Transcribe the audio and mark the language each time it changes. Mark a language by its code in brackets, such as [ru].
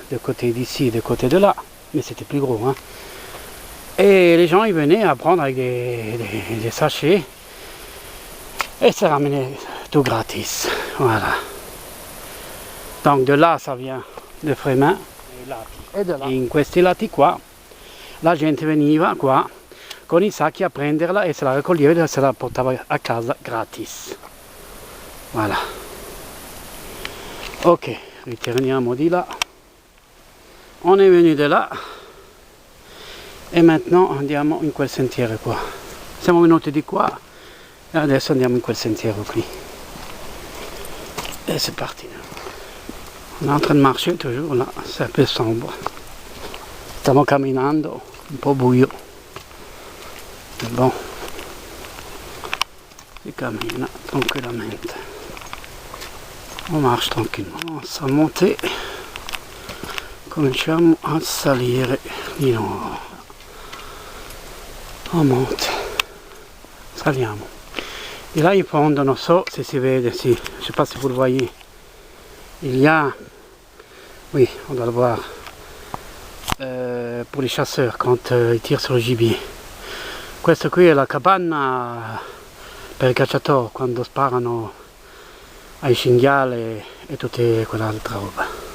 [fr] Des côtés d'ici et des côtés de là, mais c'était plus gros, hein. Et les gens ils venaient à prendre avec des sachets et ça ramenait tout gratis, voilà. Donc de là ça vient de Fremin e de là. [it] In questi lati qua la gente veniva qua con i sacchi a prenderla e se la raccoglieva e se la portava a casa gratis. Voilà. Ok, ritorniamo di là. [fr] On est venu de là [it] e [fr] maintenant [it] andiamo in quel sentiero qua. Siamo venuti di qua e adesso andiamo in quel sentiero qui. [fr] Et c'est parti. On est en train de marcher toujours là, c'est un peu sombre. [it] Stiamo camminando, un po' buio. È bon. Si cammina tranquillamente. [fr] On marche tranquillement. On va monter. [it] Cominciamo a salire di nuovo. [fr] On monte. [it] Saliamo. [fr] Et là [it] in fondo, non so se si vede, si, [fr] je sais pas si vous le voyez. Il y a, oui, on doit le voir, pour les chasseurs quand ils tirent sur le gibier. [it] Questa qui è la capanna per i cacciatori quando sparano ai cinghiali e tutta quell'altra roba.